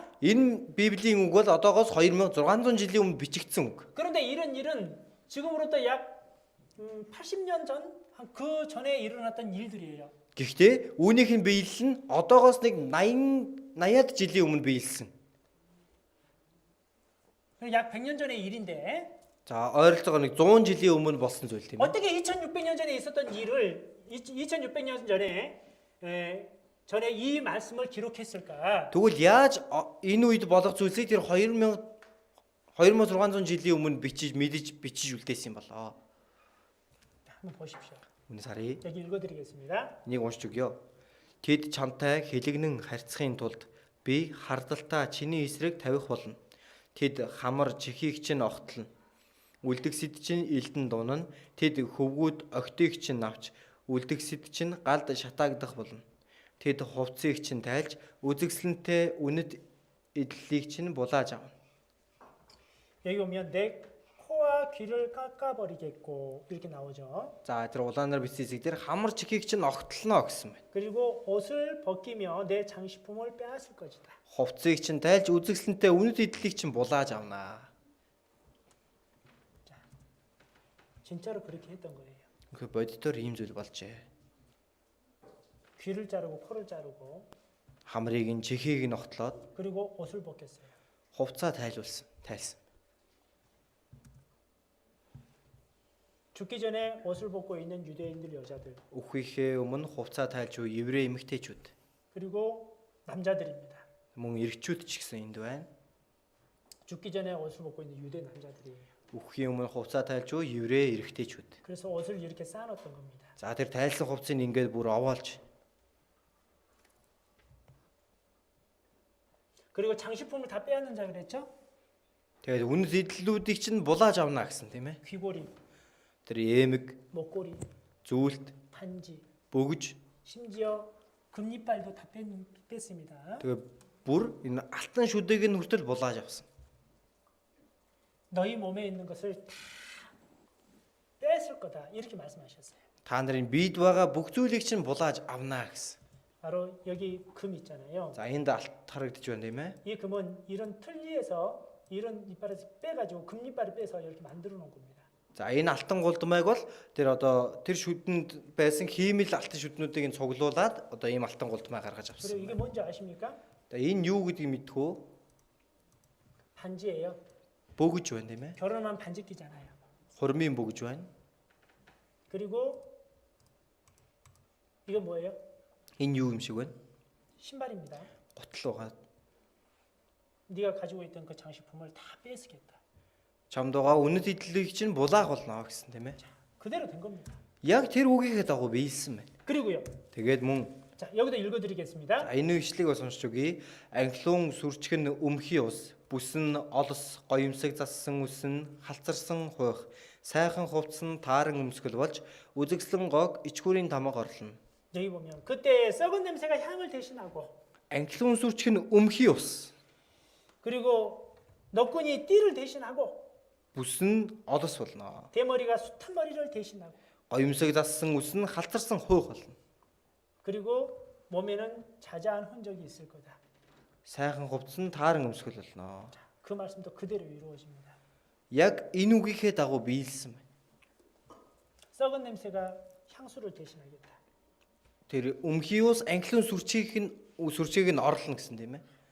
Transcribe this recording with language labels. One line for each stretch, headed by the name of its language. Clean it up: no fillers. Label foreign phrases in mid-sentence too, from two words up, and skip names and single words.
Mongolian: Энэ Библийн үг бол одоогоос 2600 жилийн өмнө бичигдсэн үг.
Korean: 그런데 이런 일은 지금으로부터 약 80년 전, 그 전에 일어났던 일들이에요.
Mongolian: Гэхдээ үүнийх нь биелэл нь одоогоос нэг 80-аад жилийн өмнө биелсэн.
Korean: 약 100년 전의 일인데
Mongolian: За ойролцоогоор нэг 100 жилийн өмнө болсон зүйл тийм ээ.
Korean: 어떻게 2600년 전에 있었던 일을 2600년 전에 이 말씀을 기록했을까?
Mongolian: Тэгвэл яаж энэ үед болох зүйлсийг тэр 2600 жилийн өмнө бичиж үлдээсэн юм болоо.
Korean: 한번 보십시오.
Mongolian: Үнэ сарыг
Korean: 여기 읽어드리겠습니다.
Mongolian: энийг уншиж өгье. Тэд чамтай хэлэгнэн харьцахын тулд би хардалтаа чиний эсрэг тавих болно. Тэд хамар чихийг чинь огтлно. Үлдгэсэд чинь элдэн дунана. Тэд хөвгүүд октыг чинь авч үлдгэсэд чинь галд шатаагдах болно. Тэд хувцсыг чинь тайлж үзэгсэлэнтэй үнэт эдллийг чинь булааж авна.
Korean: 여기 보면 내 코와 귀를 깎아버리겠고 이렇게 나오죠.
Mongolian: За тэр улаанаар бичсэн хэсэг дээр хамар чихийг чинь огтлно гэсэн байна.
Korean: 그리고 옷을 벗기며 내 장식품을 빼앗을 것이다.
Mongolian: Хувцсыг чинь тайлж үзэгсэлэнтэй үнэт эдллийг чинь булааж авнаа.
Korean: 진짜로 그렇게 했던 거예요.
Mongolian: 그 бодитоор ийм зүйл болжээ.
Korean: 귀를 자르고 코를 자르고
Mongolian: Хамрыг нь чихийг нь огтлоод
Korean: 그리고 옷을 벗겼어요.
Mongolian: хувцаа тайлсан.
Korean: 죽기 전에 옷을 벗고 있는 유대인들 여자들
Mongolian: Үхихээ өмнө хувцаа тайлж буй еврей эмэгтэйчүүд.
Korean: 그리고 남자들입니다.
Mongolian: Мөн эрэгчүүд ч гэсэн энд байна.
Korean: 죽기 전에 옷을 벗고 있는 유대 남자들이에요.
Mongolian: Үхэхийн өмнө хувцаа тайлж буй еврей эрэгтэйчүүд.
Korean: 그래서 옷을 이렇게 쌓아놨던 겁니다.
Mongolian: За тэр тайлсан хувцсыг ингээд бүр овоолж.
Korean: 그리고 장식품을 다 빼앗는자 그랬죠?
Mongolian: Тэгээд үнэт эдлүүдийг чинь булааж авна гэсэн тийм ээ.
Korean: 귀고리,
Mongolian: Тэр эмэг,
Korean: 목고리,
Mongolian: зүйлт,
Korean: 반지,
Mongolian: бөгж
Korean: 심지어 금리빨도 다 뺐습니다.
Mongolian: тэгээд бүр энэ алтан шүдээг нь хүртэл булааж авсан.
Korean: 너희 몸에 있는 것을 다 뺐을 거다 이렇게 말씀하셨어요.
Mongolian: Та нарын биед байгаа бүх зүйлийг чинь булааж авнаа гэсэн.
Korean: 바로 여기 금 있잖아요.
Mongolian: За энд алт харагдаж байна тийм ээ.
Korean: 이 금은 이런 틀니에서 이런 이빨에서 빼가지고 금리빨을 빼서 이렇게 만들어 놓은 겁니다.
Mongolian: За энэ алтан гулдмайг бол тэр одоо тэр шүдэнд байсан хиймэл алтан шүднүүдийг нь цуглуулад одоо ийм алтан гулдмай гаргаж
Korean: 그리고
Mongolian: авсан.
Korean: 이게 뭔지 아십니까?
Mongolian: Тэгээ энэ юу гэдгийг мэдхүү
Korean: 반지예요.
Mongolian: бөгж байна тийм ээ.
Korean: 결혼하면 반지 끼잖아요.
Mongolian: Хурмын бөгж байна.
Korean: 그리고 이건 뭐예요?
Mongolian: Энэ юу юм шиг байна?
Korean: 신발입니다.
Mongolian: Гутал байгаа.
Korean: 네가 가지고 있던 그 장식품을 다 뺏으겠다.
Mongolian: Чамдгаа үнэт эдлийг чинь булаах болно гэсэн тийм ээ.
Korean: 그대로 된 겁니다.
Mongolian: Яг тэр үгийнхээ дагуу биелсэн байна.
Korean: 그리고요.
Mongolian: Тэгээд мөн
Korean: 자, 여기도 읽어드리겠습니다.
Mongolian: за, энэ ишлэгийг бас уншиж өгье. Анхлуун сүрчгэн өмхий ус, бүсэн олос, гоёмсог зассан үсэн, халцарсан хуйх, сайхан хувцсан тааран өмсгөл болж үзэгслэн гог ичгүүрийн тамга орлоно.
Korean: 여기 보면 그때 썩은 냄새가 향을 대신하고
Mongolian: Анхлуун сүрчгэн өмхий ус,
Korean: 그리고 너꾼이 띠를 대신하고
Mongolian: бүсэн олос болно.
Korean: 대머리가 숱한 머리를 대신하고
Mongolian: Гоёмсог зассан үсэн, халцарсан хуйх болно.
Korean: 그리고 몸에는 자자한 흔적이 있을 거다.
Mongolian: Сайхан хувцсан тааран өмсгөл болно.
Korean: 그 말씀도 그대로 이루어집니다.
Mongolian: Яг энэ үгийнхээ дагуу биелсэн байна.
Korean: 썩은 냄새가 향수를 대신하겠다.
Mongolian: Тэр өмхий ус анхлуун сүрчгийг нь орлоно гэсэн тийм ээ.